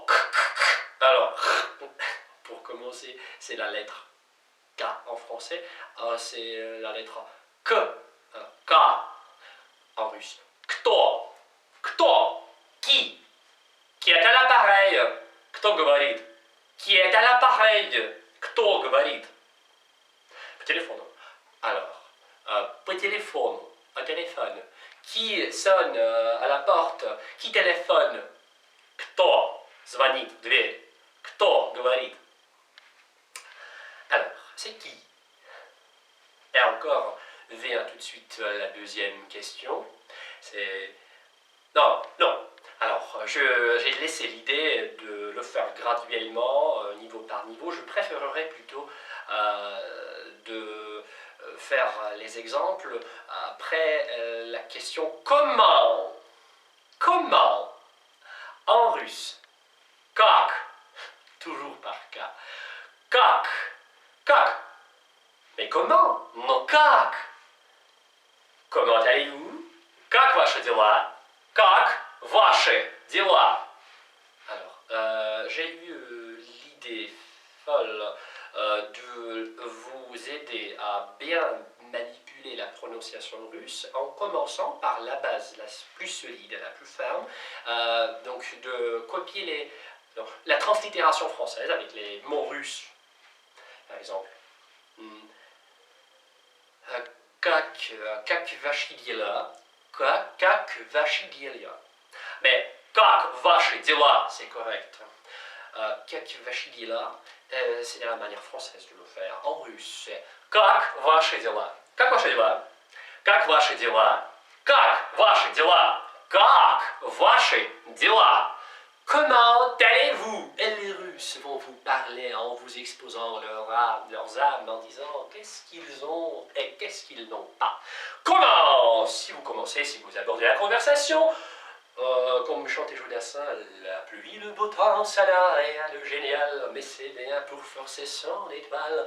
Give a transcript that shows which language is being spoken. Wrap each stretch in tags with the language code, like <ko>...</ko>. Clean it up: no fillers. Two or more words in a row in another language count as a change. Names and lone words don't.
<fr>Alors, pour commencer, c'est la lettre K en français, c'est la lettre K, K en russe. Kto, qui est à l'appareil,</fr> <ru>кто говорит,</ru> <fr>qui est à l'appareil,</fr> <ru>кто говорит.</ru> <fr>По téléphone. Alors, по téléphone, un téléphone. Qui sonne à la porte, qui téléphone,</fr> <ru>кто звонит в дверь, кто говорит.</ru> <fr>Alors, c'est qui? Et encore, vient tout de suite la deuxième question. C'est... Non. Alors, j'ai laissé l'idée de le faire graduellement, niveau par niveau. Je préférerais plutôt de faire les exemples après la question comment en russe, как, toujours par K, как, mais comment, non как, comment allez-vous,</fr> <ru>как ваши дела, как ваши дела.</ru> <fr>Alors, j'ai eu l'idée folle de vous aider à bien manipuler la prononciation russe en commençant par la base, la plus solide, la plus ferme, donc de copier la translittération française avec les mots russes, par exemple.</fr> <ru>Как ваши дела, как ваши дела. Mais как ваши дела,</ru> <fr>c'est correct.</fr> <ru>Как ваши дела,</ru> <fr>c'est la manière française de le faire. En russe, c'est</fr> <ru>как ваши дела. Как ваши дела? Как ваши дела? Как ваши дела? Как ваши dела?</ru> <fr>Comment allez-vous? Et les Russes vont vous parler en vous exposant leurs âmes, en disant qu'est-ce qu'ils ont et qu'est-ce qu'ils n'ont pas. Comment? Si vous commencez, si vous abordez la conversation, Comme chantait Jodassin, la pluie, le beau temps, ça n'a rien de génial, mais c'est bien pour forcer son étoile.</fr>